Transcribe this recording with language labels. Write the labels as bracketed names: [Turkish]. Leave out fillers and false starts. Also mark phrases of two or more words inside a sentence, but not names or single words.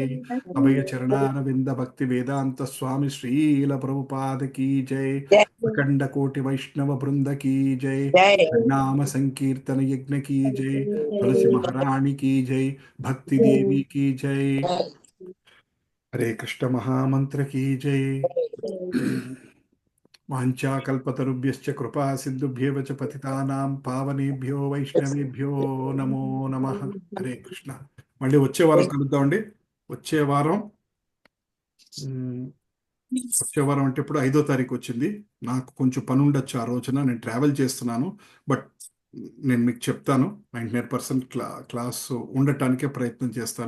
[Telugu] అభయ చరణారవింద భక్తి వేదాంత స్వామి శ్రీల ప్రభుపాద [Hindi] की जय. [Telugu] అఖండ కోటి వైష్ణవ బృంద [Hindi] की जय. [Telugu] నామ సంకీర్తన యజ్ఞ [Hindi] की जय. [Telugu] తులసి మహారాణి [Hindi] की जय. [Telugu] భక్తి దేవి [Hindi] की जय. [Telugu] హరే కృష్ణ మహామంత్ర [Hindi] की जय. [Sanskrit] వాంఛాకల్పతరుభ్యశ్చ కృపా సింధుభ్యేవ చ పతితానాం పావనేభ్యో వైష్ణవేభ్యో నమో నమః. [Telugu] హరే కృష్ణ. మళ్ళీ వచ్చే వారం కలుద్దామండి. వచ్చే వారం అంటే ఇప్పుడు 5వ తారీఖు వచ్చింది. నాకు కొంచెం పని ఉండొచ్చు ఆ రోజున, నేను ట్రావెల్ చేస్తున్నాను. బట్ నేను మీకు చెప్తాను, 99% క్లాస్ ఉండటానికే ప్రయత్నం చేస్తాను.